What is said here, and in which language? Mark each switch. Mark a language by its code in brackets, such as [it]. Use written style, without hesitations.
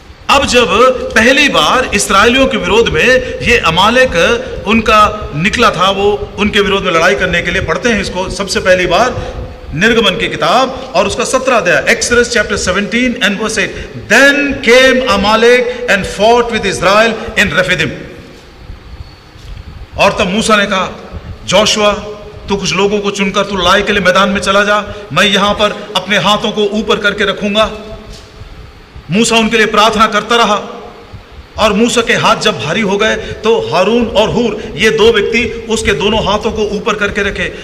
[hi] अब जब पहली बार इस्राएलियों के विरोध में ये अमालेक उनका निकला था, वो उनके विरोध में लड़ाई करने के लिए, पढ़ते हैं इसको सबसे पहली बार निर्गमन की किताब और उसका 17 अध्याय, [en] Exodus chapter 17 and verse 8. Then came Amalek and fought with Israel in Rephidim. [hi] और तब मूसा ने कहा, जोशुआ तू कुछ लोगों को चुनकर तू लड़ाई के लिए मैदान में चला जा, मैं यहां पर अपने हाथों को ऊपर करके रखूंगा। मूसा उनके लिए प्रार्थना करता रहा और मूसा के हाथ जब भारी हो गए तो हारून और हूर ये दो व्यक्ति उसके दोनों हाथों को ऊपर करके रखे।